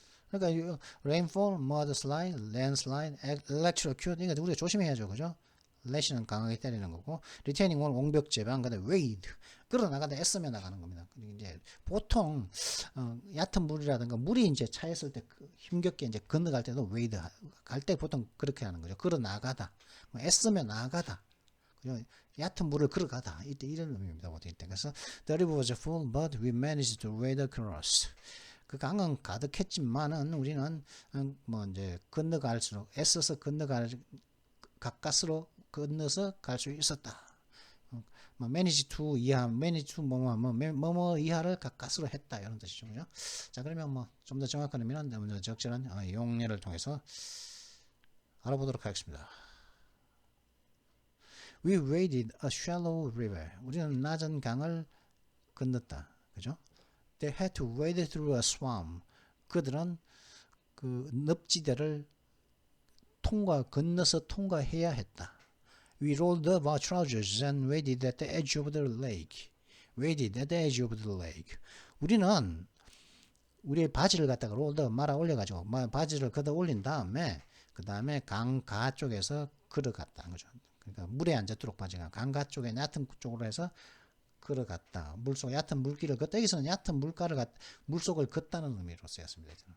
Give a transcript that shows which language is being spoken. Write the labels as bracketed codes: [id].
[ko] 그러니까 rainfall, mudslide, landslide, electrocute 이거 우리가 조심해야죠, 그죠? lash는 강하게 때리는 거고, retaining wall 옹벽 제방, 그다음에 wade 걸어 나가다 애쓰며 나가는 겁니다. 그리고 이제 보통 얕은 물이라든가 물이 이제 차있을 때 힘겹게 이제 건너갈 때도 웨이드 갈 때 보통 그렇게 하는 거죠. 걸어 나가다, 뭐 애쓰며 나가다, 그죠? 얕은 물을 걸어가다, 이때 이런 의미입니다. 보통 이때. 그래서 [en] the river was full, but we managed to wade across. [ko] 그 강은 가득했지만은 우리는 뭐 이제 건너갈수록 애써서 건너갈 가까스로 건너서 갈 수 있었다. 뭐 manage to 이하, manage to 뭐뭐 이하를 가까스로 했다, 이런 뜻이죠. 그죠? 자, 그러면 뭐 좀 더 정확한 의미는 먼저 적절한 용례를 통해서 알아보도록 하겠습니다. [en] We waded a shallow river. [ko] 우리는 낮은 강을 건넜다. 그죠? [en] They had to wade through a swamp. [ko] 그들은 그 늪지대를 건너서 통과해야 했다. [en] We rolled up our trousers and waded at the edge of the lake. Waded at the edge of the lake. [ko] 우리는 우리의 바지를 갖다가 rolled up 말아 올려가지고 바지를 걷어 올린 다음에 그 다음에 강가 쪽에서 걸어갔다는 거죠. 그러니까 물에 앉았도록 바지가 강가 쪽에 얕은 쪽으로 해서 걸어갔다. 물속 얕은 물길을 걷다. 여기서는 얕은 물속을 걷다는 의미로 쓰였습니다.